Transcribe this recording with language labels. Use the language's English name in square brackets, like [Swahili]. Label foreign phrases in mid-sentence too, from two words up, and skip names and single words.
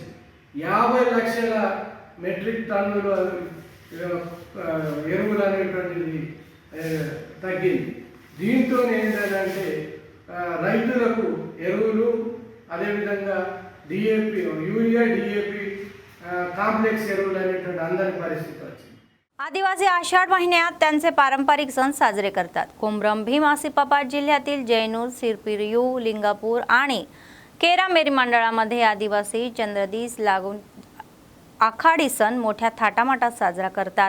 [Telugu] 50 లక్షల మెట్రిక్ టన్నులు ఎరువులు అనేటువంటిది తగ్గింది. దీంతో ఏంటంటే రైతులకు ఎరువులు అదేవిధంగా డిఏపి యూరియా డిఏపి కాంప్లెక్స్ ఎరువులు అనేటువంటి అందరి పరిస్థితి వచ్చింది. [Marathi] आदिवासी आषाढ महिन्यात त्यांचे पारंपरिक सण साजरे करतात. कोंब्रम भीम आसिफाबाद जिल्ह्यातील जैनूर, सिरपिरयू, लिंगापूर आणि केरामेरी मंडळामध्ये आदिवासी चंद्रदिस लागून आखाडी सण मोठ्या थाटामाटात साजरा करतात.